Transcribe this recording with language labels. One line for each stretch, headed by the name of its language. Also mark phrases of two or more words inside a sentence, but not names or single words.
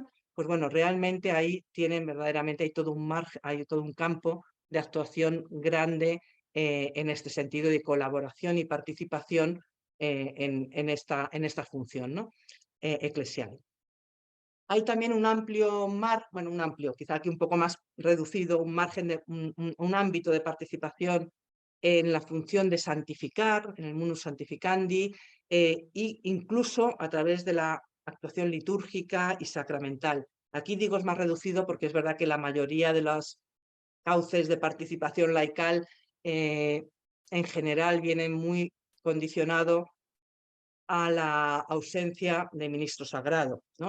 Spanish: Pues bueno, realmente ahí tienen verdaderamente, hay todo un margen, hay todo un campo de actuación grande en este sentido de colaboración y participación en esta función, ¿no? Eclesial. Hay también un amplio bueno, un amplio, quizá aquí un poco más reducido, un margen de un ámbito de participación en la función de santificar, en el
Latin: munus santificandi,
Spanish: e incluso a través de la actuación litúrgica y sacramental. Aquí digo es más reducido porque es verdad que la mayoría de los cauces de participación laical en general vienen muy condicionado a la ausencia de ministro sagrado, ¿no?